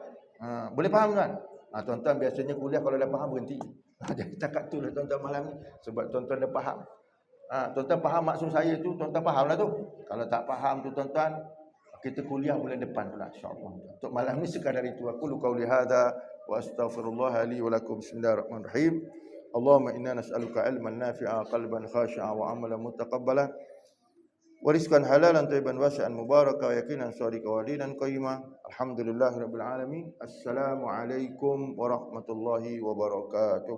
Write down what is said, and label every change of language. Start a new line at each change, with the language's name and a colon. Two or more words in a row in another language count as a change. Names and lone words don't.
Malay: Boleh faham tuan? Tuan-tuan biasanya kuliah kalau dah faham berhenti. Jadi cakap tu lah tuan-tuan malam ni. Sebab tuan-tuan dah faham. Tuan-tuan faham maksud saya tu, tuan-tuan faham lah tu. Kalau tak faham tu tuan-tuan, kita kuliah bulan depan pula insya-Allah. Untuk malam ni sekadar itu.
Arabic: أقول قولي هذا وأستغفر الله لي ولكم. Bismillahirrahmanirrahim. اللهم إنا نسألك علما نافعا قلبا خاشعا وعملا متقبلا. Wariskan حلالا طيبا واسعا مباركا ويقينا صادقا ودينا قيما. الحمد لله رب العالمين السلام عليكم ورحمة الله وبركاته.